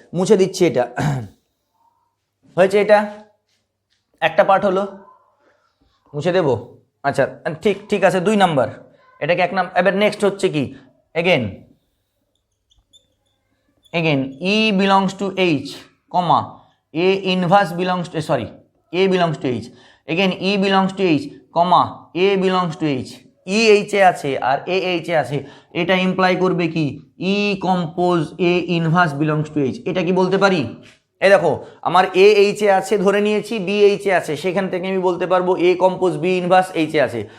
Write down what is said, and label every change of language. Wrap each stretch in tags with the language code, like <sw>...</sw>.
<bn>মুছে দিচ্ছি, এটা হয়েছে, এটা একটা পার্ট হলো, মুছে দেবো। আচ্ছা ঠিক আছে, 2 নাম্বার, এটাকে 1 নাম্বার। এবার নেক্সট হচ্ছে কি,</bn> <en>again E belongs to H comma A inverse belongs to, sorry, A belongs to H, again E belongs to H, comma A belongs to H,</en> <bn>E H এ আছে আর A H এ আছে, এটা imply করবে কি</bn> <en>E compose A inverse belongs to H।</en> <bn>এটা কি বলতে পারি? এই দেখো আমার A H এ আছে ধরে নিয়েছি, B H এ আছে, সেখান থেকে আমি বলতে পারবো A compose B inverse H এ আছে।</bn>